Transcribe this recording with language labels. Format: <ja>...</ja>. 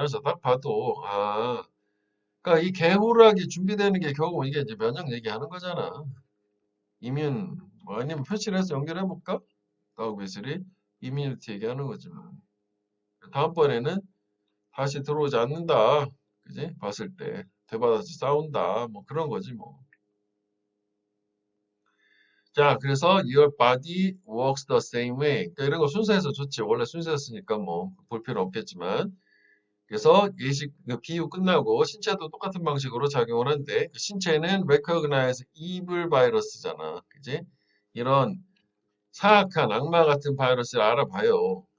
<ko>그래서 딱 봐도 그러니까 이 개호루라기 준비되는 게 결국 이게 이제 면역 얘기하는 거잖아. 이뮨 뭐 아니면 표시를 해서 연결해 볼까? 다우베슬이 이뮤니티 얘기하는 거지만 다음번에는 다시 들어오지 않는다. 그지? 봤을 때 되받아서 싸운다. 뭐 그런 거지 뭐. 자, 그래서</ko> <en>your body works the same way.</en> <ko>그러니까 이런 거 순서에서 좋지. 원래 순서였으니까 뭐 볼 필요 없겠지만. 그래서 예식 그 비유 끝나고 신체도 똑같은 방식으로 작용을 하는데 그 신체는</ko> <en>recognize evil</en> <ko>바이러스잖아. 그지? 이런 사악한 악마 같은 바이러스를 알아봐요.</ko>